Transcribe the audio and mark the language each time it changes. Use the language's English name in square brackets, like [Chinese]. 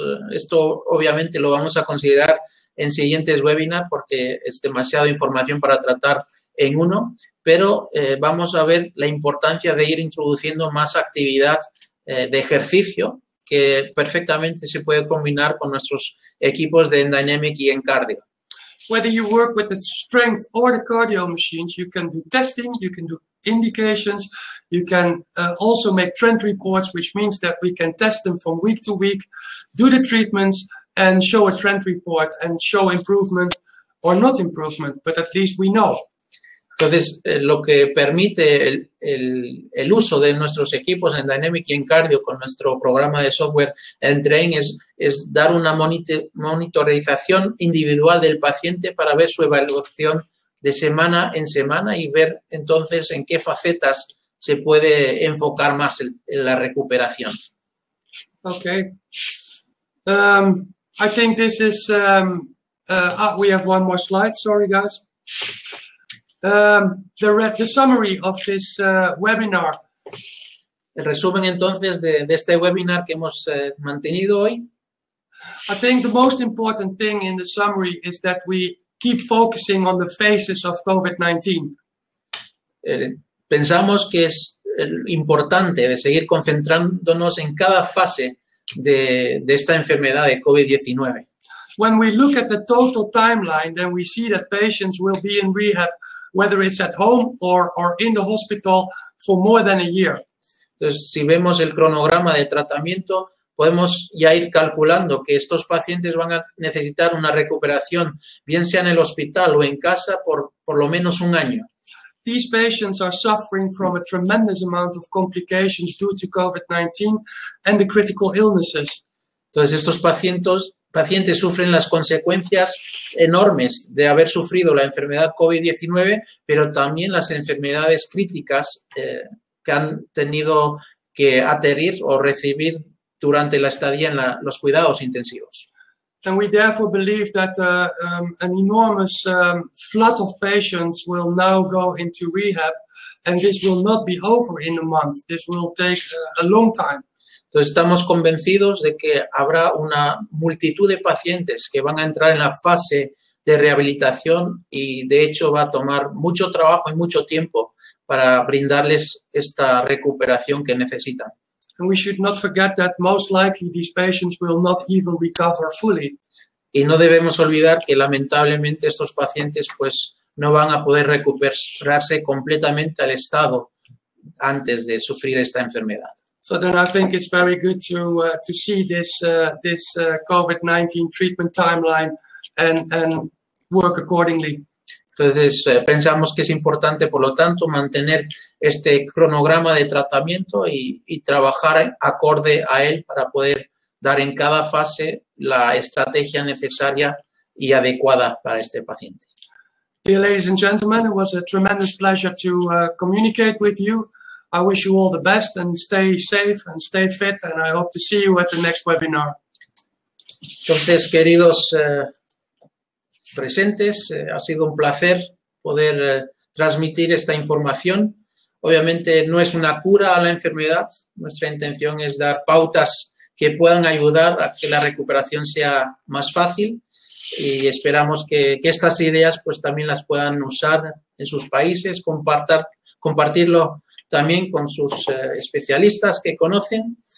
[Spanish] Esto obviamente lo vamos a considerar en siguientes webinars porque es demasiada información para tratar en uno, pero vamos a ver la importancia de ir introduciendo más actividad de ejercicio que perfectamente se puede combinar con nuestros equipos de N-dynamic y N-cardio. [English] Whether you work with the strength or the cardio machines, you can do testing, you can do indications, you can also make trend reports, which means that we can test them from week to week, do the treatments and show a trend report and show improvement or not improvement, but at least we know. [Spanish] Entonces, lo que permite el uso de nuestros equipos en Dynamic y en Cardio con nuestro programa de software N-Train es dar una monitorización individual del paciente para ver su evaluación de semana en semana y ver entonces en qué facetas se puede enfocar más en la recuperación. [English] Okay. I think this is, we have one more slide, sorry guys. The summary of this webinar. [Spanish] El resumen entonces de este webinar que hemos mantenido hoy. [English] I think the most important thing in the summary is that we keep focusing on the phases of COVID-19. [Spanish] Pensamos que es importante de seguir concentrándonos en cada fase de esta enfermedad de COVID-19. [English] When we look at the total timeline, then we see that patients will be in rehab, whether it's at home or in the hospital, for more than a year. [Spanish] Entonces, si vemos el cronograma de tratamiento, podemos ya ir calculando que estos pacientes van a necesitar una recuperación, bien sea en el hospital o en casa, por lo menos un año. [English] These patients are suffering from a tremendous amount of complications due to COVID-19 and the critical illnesses. [Spanish] Entonces, estos pacientes sufren las consecuencias enormes de haber sufrido la enfermedad COVID-19, pero también las enfermedades críticas que han tenido que aterrir o recibir durante la estadía en los cuidados intensivos. [English] And we therefore believe that an enormous flood of patients will now go into rehab, and this will not be over in a month. This will take a long time. [Spanish] Entonces estamos convencidos de que habrá una multitud de pacientes que van a entrar en la fase de rehabilitación y de hecho va a tomar mucho trabajo y mucho tiempo para brindarles esta recuperación que necesitan. [English] And we should not forget that most likely these patients will not even recover fully. [Spanish] Y no debemos olvidar que lamentablemente estos pacientes pues no van a poder recuperarse completamente al estado antes de sufrir esta enfermedad. [English] So then I think it's very good to see this COVID-19 treatment timeline and work accordingly. [Spanish] Entonces, pensamos que es importante, por lo tanto, mantener este cronograma de tratamiento y trabajar acorde a él para poder dar en cada fase la estrategia necesaria y adecuada para este paciente. [English] Dear ladies and gentlemen, it was a tremendous pleasure to communicate with you. I wish you all the best and stay safe and stay fit, and I hope to see you at the next webinar. [Spanish] Entonces, queridos presentes, ha sido un placer poder transmitir esta información. Obviamente no es una cura a la enfermedad, nuestra intención es dar pautas que puedan ayudar a que la recuperación sea más fácil y esperamos que estas ideas pues también las puedan usar en sus países, compartirlo también con sus especialistas que conocen.